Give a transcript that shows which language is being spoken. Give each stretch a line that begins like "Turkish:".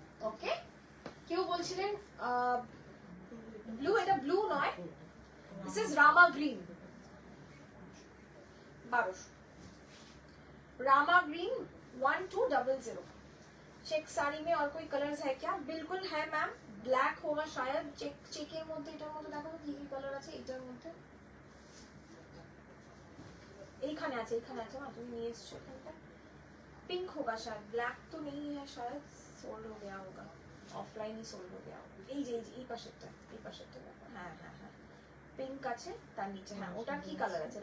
Bangla: ওকে, কেউ বলছিলেন ব্লু, এটা ব্লু নয়, this is Rama green, 1200 Rama green 1200।
Hindi: Check sari में और कोई कलर्स है क्या? बिल्कुल है मैम, ब्लैक होगा शायद,
Bangla: चेक चेकेर মধ্যে এটার মধ্যে দেখো কি কি কালার আছে এটার মধ্যে, এইখানে আছে মা, তুমি নিয়ে এসছো এখানটা।
Hindi: पिंक होगा शायद, ब्लैक तो नहीं है शायद, सोल्ड हो गया होगा, ऑफलाइन ही सोल्ड हो गया होगा।
Bangla: এই পাশেরটা দেখো, হ্যাঁ হ্যাঁ হ্যাঁ, পিঙ্ক আছে তার নিচে, হ্যাঁ ওটা কি কালার আছে?